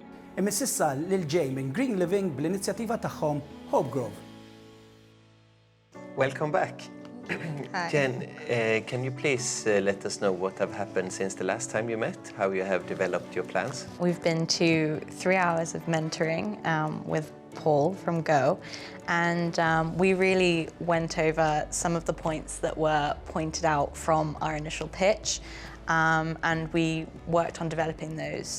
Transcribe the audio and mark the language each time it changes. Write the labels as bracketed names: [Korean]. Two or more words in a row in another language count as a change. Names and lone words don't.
[Maltese] Imississa lil ġej minn Green Living bl-inizjattiva tagħhom Hope Grove. [English] Welcome back. Hi. Jen, can you please let us know what have happened since the last time you met, how you have developed your plans? We've been to 3 hours of mentoring with Paul from Go, and we really went over some of the points that were pointed out from our initial pitch, and we worked on developing those.